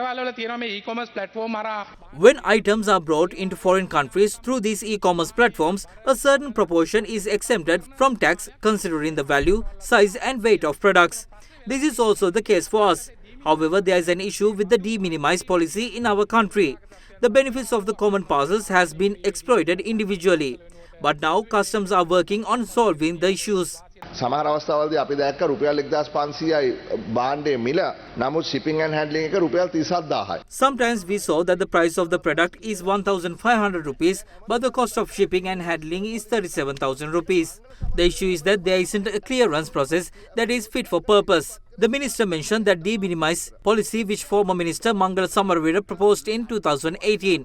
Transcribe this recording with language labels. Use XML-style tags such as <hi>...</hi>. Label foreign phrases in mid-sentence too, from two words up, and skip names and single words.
<en>When items are brought into foreign countries through these e-commerce platforms, a certain proportion is exempted from tax considering the value, size and weight of products. This is also the case for us. However, there is an issue with the de minimis policy in our country. The benefits of the common parcels has been exploited individually. But now customs are working on solving the issues.</en> <si>සමහර අවස්ථාවලදී අපි දැක්ක රුපියල් 1500යි භාණ්ඩයේ මිල නමුත්</si> <en>shipping and handling</en> <si>එක රුපියල් 37000යි.</si> <en>Sometimes we saw that the price of the product is 1500 rupees but the cost of shipping and handling is 37,000 rupees. The issue is that there isn't a clearance process that is fit for purpose. The minister mentioned that de minimis policy which former minister Mangala Samaraweera proposed in 2018.</en>